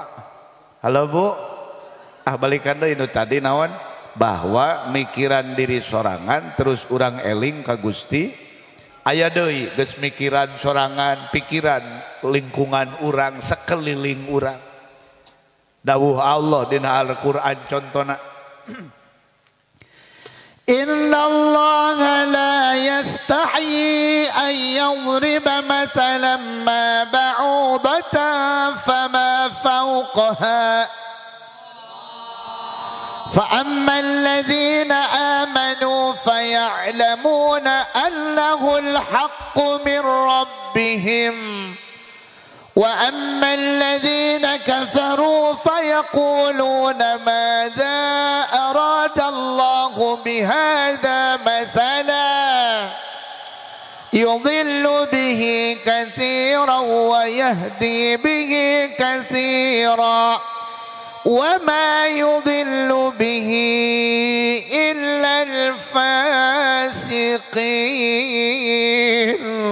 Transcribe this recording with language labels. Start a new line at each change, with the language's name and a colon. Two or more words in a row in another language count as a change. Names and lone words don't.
Sundanese: Halo Bu, balikan deui nu tadi naon? Bahwa mikiran diri sorangan terus urang eling ka Gusti. Aya deui geus mikiran sorangan, pikiran lingkungan urang, sekeliling urang. Dawuh Allah dina Al-Qur'an contohna.
Arabic: إن الله لا يستحيي أن يضرب مثلا ما بعوضة فما فوقها فأما الذين آمنوا فيعلمون أنه الحق من ربهم وأما الذين كفروا فيقولون ماذا أراد الله بهذا مثلا يضل به كثيرا ويهدي به كثيرا وما يضل به إلا الفاسقين.